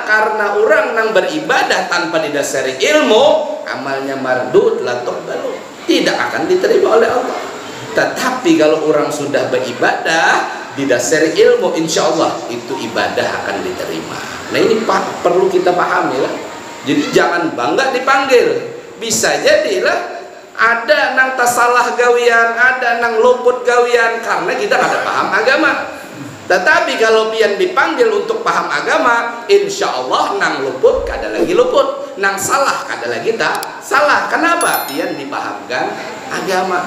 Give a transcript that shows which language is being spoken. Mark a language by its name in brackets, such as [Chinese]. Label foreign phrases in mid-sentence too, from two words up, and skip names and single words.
[Indonesian] Karena orang yang beribadah tanpa didasari ilmu, amalnya [Arabic] مردود لا تقبل, [Indonesian] tidak akan diterima oleh Allah. Tetapi kalau orang sudah beribadah didasari ilmu, [Arabic] إن شاء الله [Indonesian] itu ibadah akan diterima. Nah ini perlu kita pahami lah. Jadi jangan bangga dipanggil. [Banjar] Bisa jadilah ada nang tasalah gawian, ada nang luput gawian karena kita kada paham agama. Tetapi kalau pian dipanggil untuk paham agama, [Arabic] إن شاء الله [Banjar] nang luput kada lagi luput, nang salah kada lagi tak salah. [Indonesian] Kenapa? Pian dipahamkan agama.